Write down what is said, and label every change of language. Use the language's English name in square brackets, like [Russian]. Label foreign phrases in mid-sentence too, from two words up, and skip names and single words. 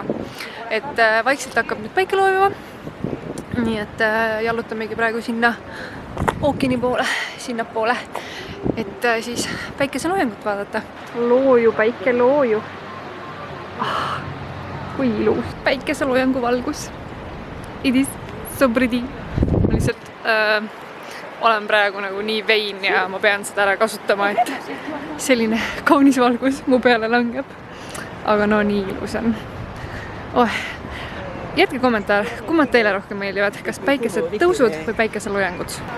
[Estonian] Et vaikselt hakkab nüüd päike loojuma. Nii et jallutamegi praegu sinna ookeani poole, sinnapoole, et siis päikeseloojangut vaadata. Looju, päike looju. Kui ilus päikeseloojangu valgus. [English] It is so pretty. [Estonian] Ma lihtsalt olen praegu nagu nii vein ja ma pean seda ära kasutama, et selline kaunis valgus mu peale langeb. Aga no nii ilus on. Jätke kommentaar, kummad teile rohkem meeldivad, kas päikesed tõusud või päikeseloojangud?